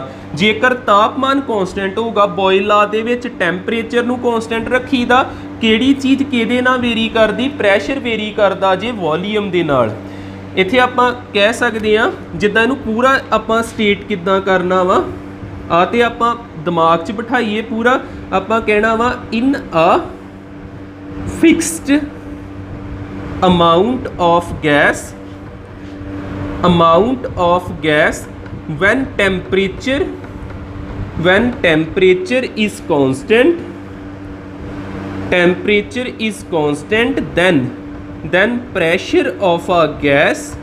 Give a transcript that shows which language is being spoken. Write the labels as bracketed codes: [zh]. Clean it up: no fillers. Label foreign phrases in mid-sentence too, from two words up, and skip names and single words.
[pa] ਜੇਕਰ ਤਾਪਮਾਨ ਕੌਂਸਟੈਂਟ ਹੋਊਗਾ, ਬੌਇਲ ਲਾਅ ਦੇ ਵਿੱਚ ਟੈਂਪਰੇਚਰ ਨੂੰ ਕੌਂਸਟੈਂਟ ਰੱਖੀਦਾ। ਕਿਹੜੀ ਚੀਜ਼ ਕਿਹਦੇ ਨਾਲ ਵੇਰੀ ਕਰਦੀ? ਪ੍ਰੈਸ਼ਰ ਵੇਰੀ ਕਰਦਾ ਜੇ ਵੌਲਿਊਮ ਦੇ ਨਾਲ। ਇੱਥੇ ਆਪਾਂ ਕਹਿ ਸਕਦੇ ਹਾਂ ਜਿੱਦਾਂ ਇਹਨੂੰ ਪੂਰਾ ਆਪਾਂ ਸਟੇਟ ਕਿੱਦਾਂ ਕਰਨਾ ਵਾ, ਆ ਤੇ ਆਪਾਂ ਦਿਮਾਗ਼ ਚ ਬਿਠਾਈਏ ਪੂਰਾ। ਆਪਾਂ ਕਹਿਣਾ ਵਾ [en] in a fixed amount of gas when temperature is constant, then pressure of a gas